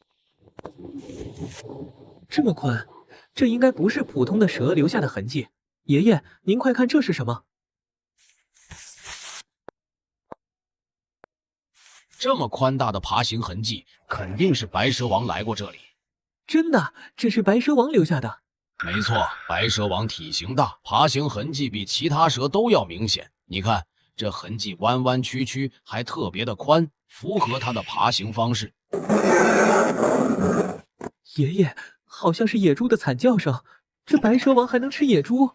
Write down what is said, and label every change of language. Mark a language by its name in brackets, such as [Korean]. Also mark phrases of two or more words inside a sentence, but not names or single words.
[Chinese] 這麼寬，這應該不是普通的蛇留下的痕跡。爺爺，您快看這是什麼？這麼寬大的爬行痕跡，肯定是白蛇王來過這裡。真的，這是白蛇王留下的。沒錯，白蛇王體型大，爬行痕跡比其他蛇都要明顯。你看，這痕跡彎彎曲曲，還特別的寬，符合它的爬行方式。爺爺，好像是野豬的慘叫聲。這白蛇王還能吃野豬？